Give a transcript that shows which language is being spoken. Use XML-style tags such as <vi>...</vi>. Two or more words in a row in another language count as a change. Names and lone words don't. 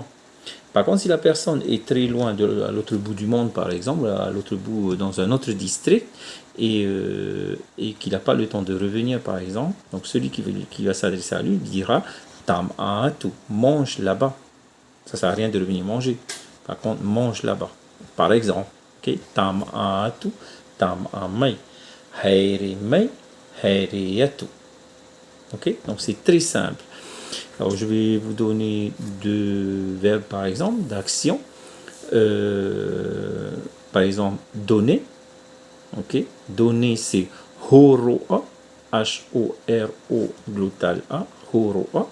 <fr>Par contre, si la personne est très loin à l'autre bout du monde, par exemple, à l'autre bout, dans un autre district, et qu'il n'a pas le temps de revenir, par exemple, donc celui qui va s'adresser à lui dira tam'atu, mange là-bas. Ça ne sert à rien de revenir manger. Par contre, mange là-bas. Par exemple, okay?</fr> <ty>Tam'atu, tam'amai, haere mai, haere atu.</ty> <fr>Ok, donc c'est très simple. Alors je vais vous donner deux verbes par exemple, d'action. Par exemple, donner. Ok, donner c'est horo'a, H-O-R-O glottal A, horo'a.</fr>